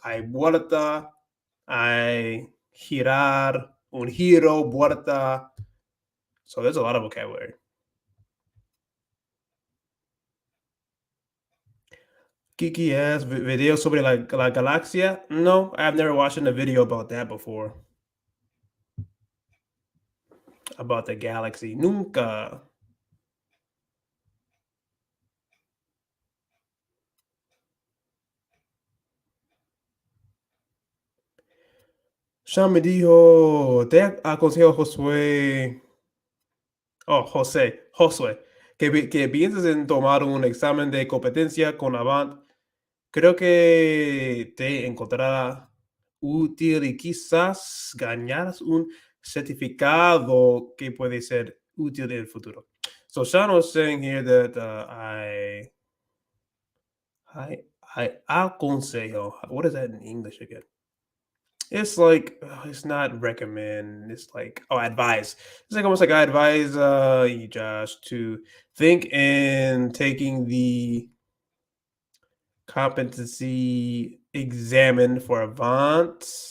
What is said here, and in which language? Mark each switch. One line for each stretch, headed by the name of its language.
Spanish: Hay vuelta, hay girar, un giro, vuelta.
English: So there's a lot of vocabulary. Kiki has videos
Spanish: sobre la galaxia.
English: No, I've never watched a video about that before. About the galaxy.
Spanish: Nunca. Ya me dijo, te aconsejo Josué, Josué, que pienses en tomar un examen de competencia con Avant. Creo que te encontrará útil y quizás ganarás un certificado que puede ser útil en el futuro.
English: So Sean was saying here that I aconsejo. What is that in English again? It's like it's not recommend. It's like advise. It's like almost like I advise you, Josh, to think in taking the competency examine for Avant.